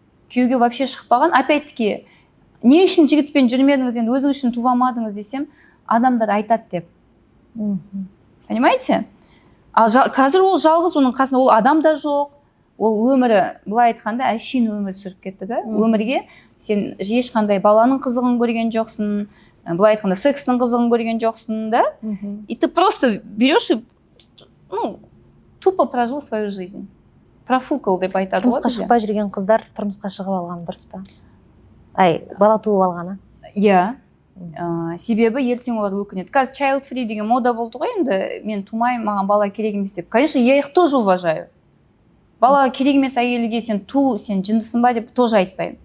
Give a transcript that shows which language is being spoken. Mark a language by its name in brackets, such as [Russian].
[Kazakh] Күйеуге вообще шықпаған. [Russian] Опять-таки, [Kazakh] не үшін жігітпен жүрмедіңіз, енді өзіңіз үшін туа алмадыңыз десем, адамдар айтады деп. [Russian] Понимаете? [Kazakh] Ал қазір ол жалғыз, оның қасында ол адам да жоқ. Ол өмірі, былай айтқанда, әшейін өмір сүріп кетті да. Өмірге сен ешқандай баланың қызығын көрген жоқсың, былай айтқанда, секстің қызығын көрген жоқсың, да? [Russian] И ты просто берешь и тупо прожил свою жизнь. Профукал [Kazakh] деп айтады. Тұрмысқа шықпай жүрген қыздар тұрмысқа шығып алған дұрыс па? Бала туып алғаны? Иә. Себебі ертең олар өкінеді. Қазір child free деген мода болды ғой енді, мен тумай, маған бала керек емес деп. [Russian] Конечно, я их тоже уважаю. [Kazakh] бала керек емес әйелге сен сен жындысың ба деп [Russian] тоже [Kazakh] айтпаймын.